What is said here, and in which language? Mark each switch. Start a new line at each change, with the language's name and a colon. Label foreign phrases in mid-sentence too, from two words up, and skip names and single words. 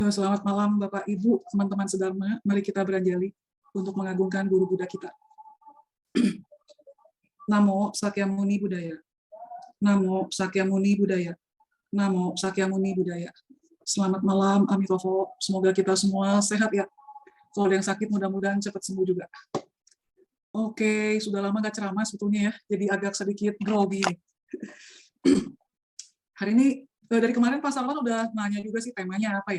Indonesian: Selamat malam Bapak Ibu, teman-teman sedharma. Mari kita beranjali untuk mengagungkan Guru Buddha kita.
Pali: Namo Sakyamuni Buddhaya. Namo Sakyamuni Buddhaya. Namo Sakyamuni Buddhaya.
Indonesian: Selamat malam, Amitofo. Semoga kita semua sehat ya. Kalau ada yang sakit mudah-mudahan cepat sembuh juga. Oke, sudah lama nggak ceramah sebetulnya ya, jadi agak sedikit grogi. Hari ini, dari kemarin Pak Sarwan udah nanya juga sih temanya apa ya.